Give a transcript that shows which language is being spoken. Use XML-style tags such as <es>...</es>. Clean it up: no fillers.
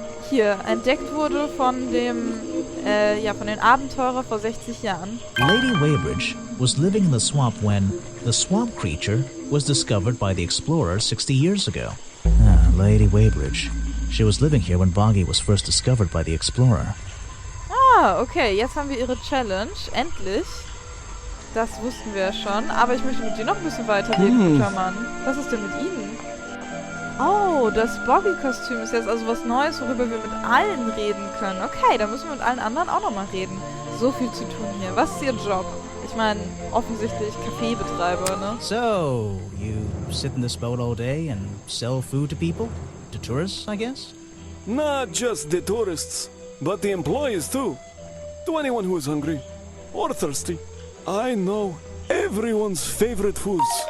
<de>Hier, entdeckt wurde von dem, von den Abenteurer vor 60 Jahren.</de> <en>Lady Weybridge was living in the swamp when the swamp creature was discovered by the explorers 60 years ago. Ah, Lady Weybridge. She was living here when Boggy was first discovered by the explorer.</en> <de>Ah, okay, jetzt haben wir ihre Challenge, endlich. Das wussten wir ja schon, aber ich möchte mit dir noch ein bisschen weiterreden, guter Mann. Was ist denn mit Ihnen? Oh, das Boggy-Kostüm ist jetzt also was Neues, worüber wir mit allen reden können. Okay, dann müssen wir mit allen anderen auch nochmal reden. So viel zu tun hier. Was ist Ihr Job? Ich meine, offensichtlich Kaffeebetreiber, ne?</de> <en>So, you sit in this boat all day and sell food to people? To tourists, I guess? Not just the tourists, but the employees too. To anyone who is hungry or thirsty. I know everyone's favorite foods.</en>